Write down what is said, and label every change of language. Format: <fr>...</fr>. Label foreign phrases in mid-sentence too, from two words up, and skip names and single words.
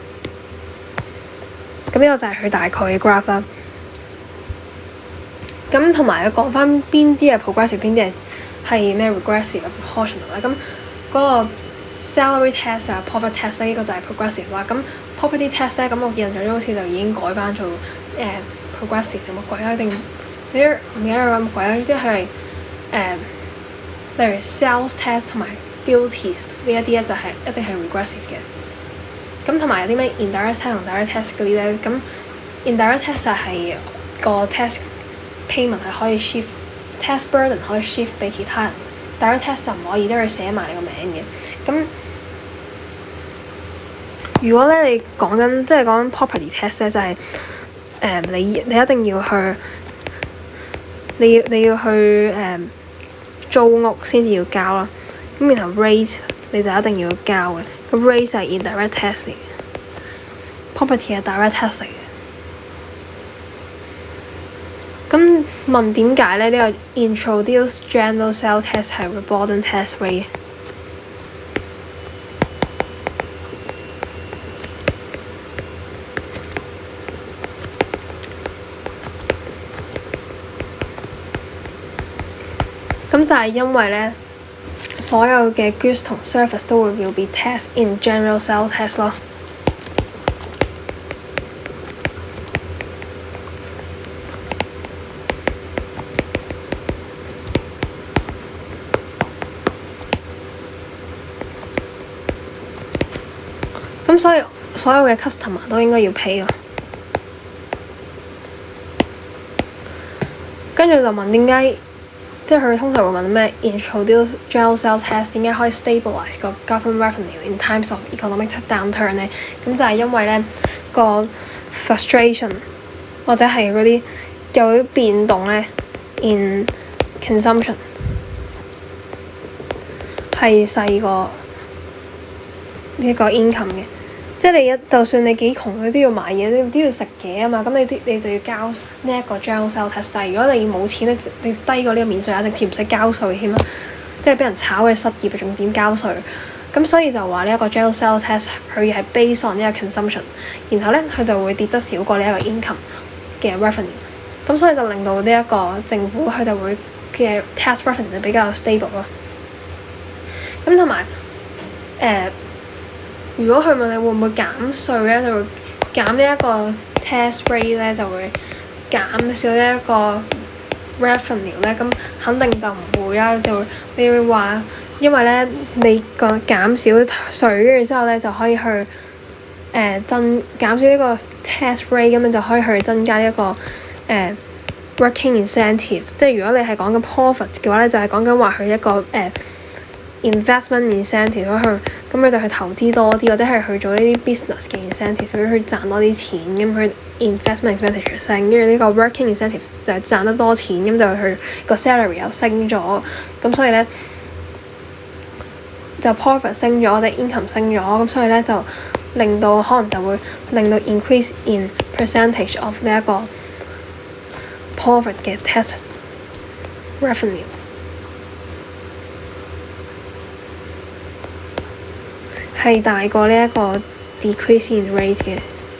<yue>咁呢個就係佢大概嘅 graph 啦。咁同埋講翻邊啲係 progressive， 邊啲係咩</yue> <en>regressive proportional</en> <yue>啦。咁嗰個</yue> <en>salary tax</en> <yue>啊</yue> <en>property tax</en> <yue>呢個就係 progressive 啦。咁</yue> <en>property tax</en> <yue>咧，咁我印象中好似就已經改翻做progressive 定乜鬼啦？定唔記得咗咁鬼啦？即係例如</yue> <en>sales tax</en> <yue>同埋 duties 呢一啲咧就係一定係 regressive 嘅。咁同埋有啲咩</yue> <en>indirect tax</en> <yue>同</yue> <en>direct tax</en> <yue>嗰啲咧，咁</yue> <en>indirect tax</en> <yue>就係個</yue> <en>tax payment</en> <yue>係可以</yue> <en>shift tax burden</en> <yue>可以 shift 俾其他人，</yue> <en>direct tax</en> <yue>就唔可以，即係佢寫埋你個名嘅。咁如果咧你講緊即係講</yue> <en>property tax</en> <yue>咧，就係你一定要去你要去租屋先至要交啦。咁然後 rate 你就一定要交嘅。咁 rate 係</yue> <en>indirect tax</en> <yue>嚟嘅 ，property 係</yue> <en>direct tax</en> <yue>嚟嘅。咁問點解咧？</yue> <en>呢個 introduce general sales tax 係 broaden tax rate？</en> <yue>咁就係因為咧，所有嘅 goods 同 service 都會</yue> <en>will be taxed in general sales tax</en> <yue>咯。咁所以所有嘅 customer 都應該要 pay 咯。跟住就問點解？即係佢通常會問咩</yue> <en>introduce general sales tax</en> <yue>點解可以 stabilize 個</yue> <en>government revenue in times of economic downturn</en> <yue>咧？咁就係因為咧個 frustration 或者係嗰啲有啲變動咧</yue> <en>in consumption</en> <yue>係細過呢個 income 嘅。即係你就算你幾窮，你都要買嘢，你都要食嘢啊嘛。咁你就要交呢一個</yue> <en>general sales tax。</en> <yue>但係如果你冇錢咧，你低過呢個免稅額，直接唔使交稅添啦。即係俾人炒嘅失業，仲點交稅？咁所以就話呢一個</yue> <en>general sales tax</en> <yue>佢係</yue> <en>based on</en> <yue>呢個 consumption， 然後咧佢就會跌得少過呢一個 income 嘅 revenue。咁所以就令到呢一個政府佢就會嘅</yue> <en>tax revenue</en> <yue>比較 stable 咯。咁同埋如果佢問你會唔會減稅咧，就會減呢一個</yue> <en>tax rate</en> <yue>咧，就會減少呢一個 revenue 咧，咁肯定就唔會啦。就你會話，因為咧你個減少稅，跟住之後咧就可以去減少呢個</yue> <en>tax rate，</en> <yue>咁樣就可以去增加一個</yue> <en>working incentive。</en> <yue>即係如果你係講緊 profit 嘅話咧，就係講緊話佢一個</yue> <en>investment incentive</en> <yue>咁佢就去投資多啲，或者係去做呢啲 business 嘅 incentive，去賺多啲錢，咁佢</yue> <en>investment expenditure</en> <yue>升，跟住呢個</yue> <en>working incentive</en> <yue>就係賺得多錢，咁就佢個 salary 又升咗，咁所以咧就 profit 升咗，或者 income 升咗，咁所以咧就令到可能就會令到</yue> <en>increase in percentage of</en> <yue>呢一個 profit 嘅</yue> <en>tax revenue。</en> <yue>係大過呢一個</yue> <en>decrease in rate</en> <yue>嘅。</yue>